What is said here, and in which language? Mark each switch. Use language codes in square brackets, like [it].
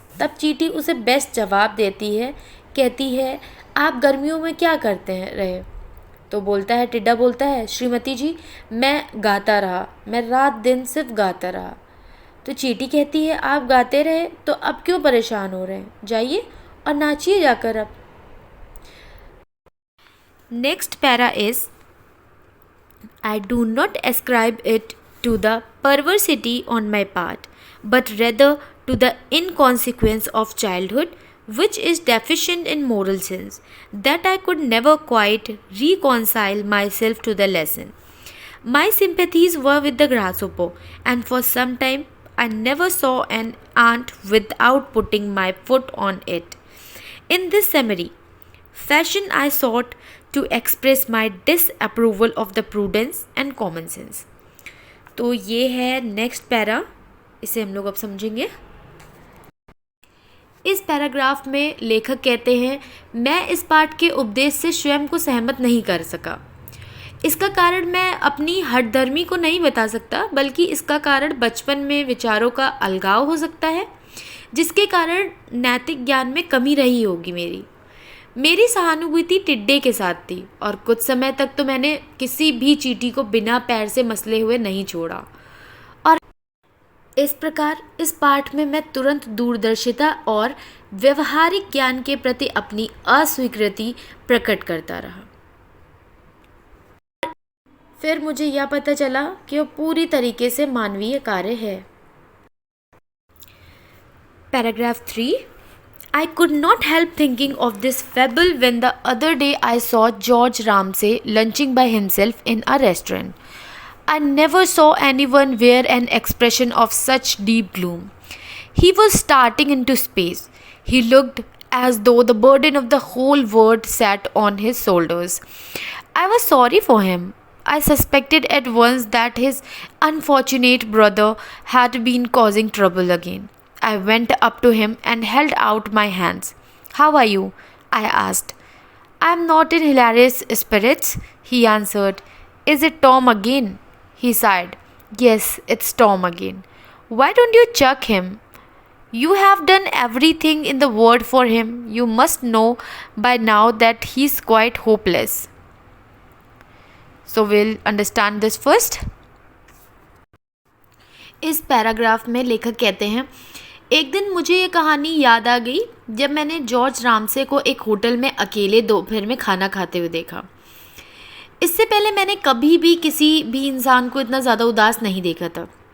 [hi] तब चींटी उसे बेस्ट जवाब देती है, कहती है आप गर्मियों में क्या करते हैं रहे? तो बोलता है, टिड्डा बोलता है, श्रीमती जी मैं गाता रहा, मैं रात दिन सिर्फ गाता रहा। तो चींटी कहती है आप गाते रहे तो अब क्यों परेशान हो रहे हैं, जाइए और नाचिए जाकर अब। [en] Next para is, I do not ascribe it to the perversity on my part, but rather to the inconsequence of childhood, which is deficient in moral sense, that I could never quite reconcile myself to the lesson. My sympathies were with the grasshopper, and for some time I never saw an ant without putting my foot on it. In this summary fashion, I sought to express my disapproval of the prudence and common sense. [hi] तो ये है next para, इसे हम लोग अब समझेंगे। इस paragraph में लेखक कहते हैं, मैं इस पाठ के उपदेश से स्वयं को सहमत नहीं कर सका। इसका कारण मैं अपनी हठधर्मी को नहीं बता सकता, बल्कि इसका कारण बचपन में विचारों का अलगाव हो सकता है, जिसके कारण नैतिक ज्ञान में कमी रही होगी। मेरी सहानुभूति टिड्डे के साथ थी, और कुछ समय तक तो मैंने किसी भी चींटी को बिना पैर से मसले हुए नहीं छोड़ा। और इस प्रकार इस पाठ में मैं तुरंत दूरदर्शिता और व्यवहारिक ज्ञान के प्रति अपनी अस्वीकृति प्रकट करता रहा। फिर मुझे यह पता चला कि वह पूरी तरीके से मानवीय कार्य है। [en] Paragraph 3, I could not help thinking of this fable when the other day I saw George Ramsay lunching by himself in a restaurant. I never saw anyone wear an expression of such deep gloom. He was starting into space. He looked as though the burden of the whole world sat on his shoulders. I was sorry for him. I suspected at once that his unfortunate brother had been causing trouble again. I went up to him and held out my hands. How are you? I asked. I am not in hilarious spirits, he answered. Is it Tom again? He sighed. Yes, it's Tom again. Why don't you chuck him? You have done everything in the world for him. You must know by now that he's quite hopeless. So we'll understand this first. [hi] इस paragraph में लेखक कहते हैं, एक दिन मुझे ये कहानी याद आ गई जब मैंने जॉर्ज रामसे को एक होटल में अकेले दोपहर में खाना खाते हुए देखा। इससे पहले मैंने कभी भी किसी भी इंसान को इतना ज़्यादा उदास नहीं देखा था।